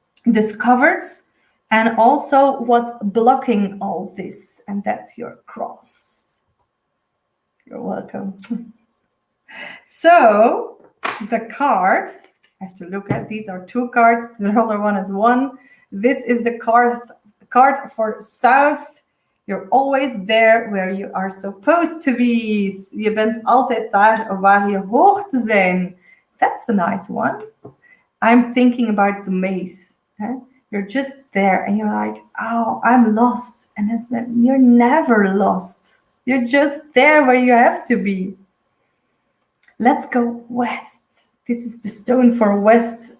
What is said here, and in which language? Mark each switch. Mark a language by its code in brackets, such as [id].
[en] Discovered, and also what's blocking all this, and that's your cross. You're welcome. So the cards, I have to look at, these are 2 cards, the other one is 1. This is the card for south. You're always there where you are supposed to be. [nl] Je bent altijd daar waar je hoort te zijn. [en] That's a nice one. I'm thinking about the maze. You're just there and you're like, oh, I'm lost. And you're never lost. You're just there where you have to be. Let's go west. This is the stone for west.